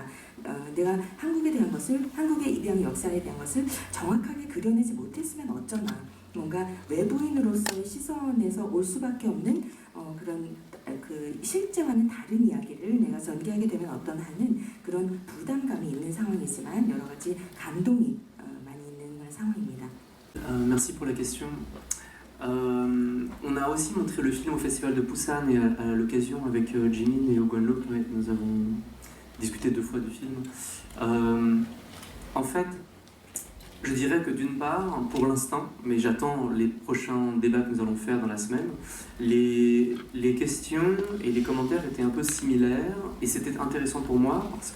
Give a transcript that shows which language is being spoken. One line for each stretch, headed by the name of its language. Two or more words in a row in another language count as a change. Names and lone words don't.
Korean: 내가 한국에 대한 것을, 한국의 입양 역사에 대한 것을 정확하게 그려내지 못했으면 어쩌나, 뭔가 외부인으로서의 시선에서 올 수밖에 없는 그런 그 실제와는 다른 이야기를 내가 전개하게 되면 어떤 하는 그런 부담감이 있는 상황이지만 여러 가지 감동이 많이 있는 그런 상황입니다.
French: Merci pour la question. On a aussi montré le film au Festival de Busan et à l'occasion avec Jimin et Guanlo, nous avons discuté 2 fois du film. En fait, je dirais que d'une part, pour l'instant, mais j'attends les prochains débats que nous allons faire dans la semaine, les questions et les commentaires étaient un peu similaires et c'était intéressant pour moi parce